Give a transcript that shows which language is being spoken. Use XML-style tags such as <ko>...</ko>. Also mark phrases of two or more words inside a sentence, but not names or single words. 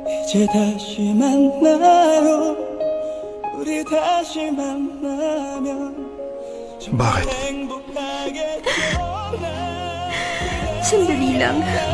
<ko>이제 다시 만나요 우리 다시 만나면</ko> <tl>Bakit? Sandali lang.</tl>